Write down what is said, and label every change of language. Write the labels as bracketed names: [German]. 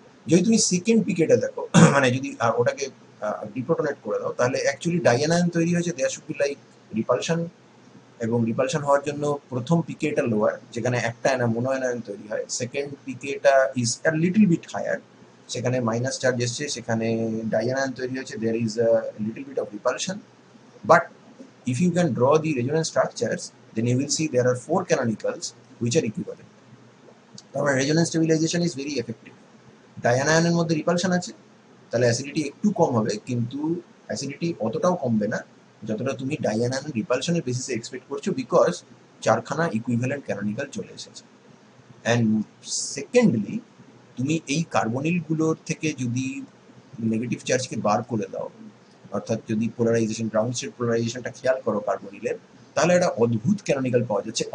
[Bangla] যদি তুমি সেকেন্ড পিকেটা দেখো, মানে যদি ওটাকে ডিপ্রোটনেট করে দাও, তাহলে অ্যাকচুয়ালি ডাইঅ্যানায়ন তৈরি হয়েছে, [English] there should be like repulsion, [Bangla] এবং রিপালশন হওয়ার জন্য প্রথম পিকেটা লোয়ার, যেখানে একটা মনোয়ায়ন তৈরি হয়, [English] second pKa is a little bit higher, [Bangla] সেখানে মাইনাস চার্জ এসছে, সেখানে ডাইঅ্যানায়ন তৈরি হয়েছে, [English] There is a little bit of repulsion. But if you can draw the resonance structures, then you will see there are 4 canonicals which are equivalent. তারপর resonance stabilization is very effective. [Bangla] ডায়ানায়নের মধ্যে repulsion আছে, তাহলে acidity একটু কম হবে, কিন্তু acidity অতটাও কমবে না যতটা তুমি ডায়ানায়ন রিপালশনের বেসিসে এক্সপেক্ট করছো, বিকজ চারখানা ইকুইভ্যালেন্ট ক্যানোনিক্যাল চলে এসেছে। অ্যান্ড সেকেন্ডলি, তুমি এই কার্বনিলগুলোর থেকে যদি নেগেটিভ চার্জকে বার করে দাও, অর্থাৎ যদি পোলারাইজেশন, গ্রাউন্ড স্টেট পোলারাইজেশনটা খেয়াল করো কার্বনিলের, তাহলে একটা অদ্ভুত ক্যানোনিক্যাল পাওয়া যাচ্ছে।